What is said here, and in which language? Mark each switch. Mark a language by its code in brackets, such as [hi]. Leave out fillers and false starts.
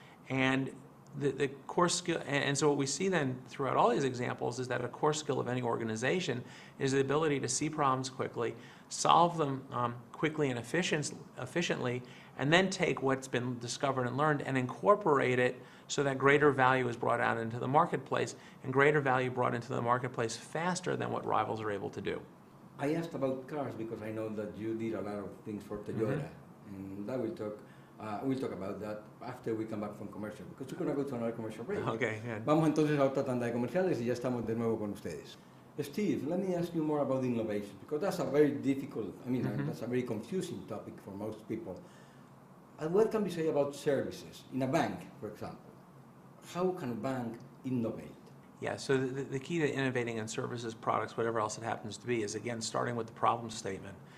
[en] And the core skill, and so what we see then throughout all these examples is that a core skill of any organization is the ability to see problems quickly, solve them quickly and efficiently, and then take what's been discovered and learned and incorporate it so that greater value is brought out into the marketplace, and greater value brought into the marketplace faster than what rivals are able to do. I asked about cars because I know that you did a lot of things for Toyota, and that we'll talk about that after we come back from commercial, because we're going to go to another commercial break. Okay, good. [es] Vamos entonces a otra tanda de comerciales y ya estamos de nuevo con ustedes. [en] Steve, let me ask you more about innovation, because that's a very difficult, that's a very confusing topic for most people. And what can we say about services? In a bank, for example, how can a bank innovate? Yeah, so the key to innovating in services, products, whatever else it happens to be, is again starting with the problem statement.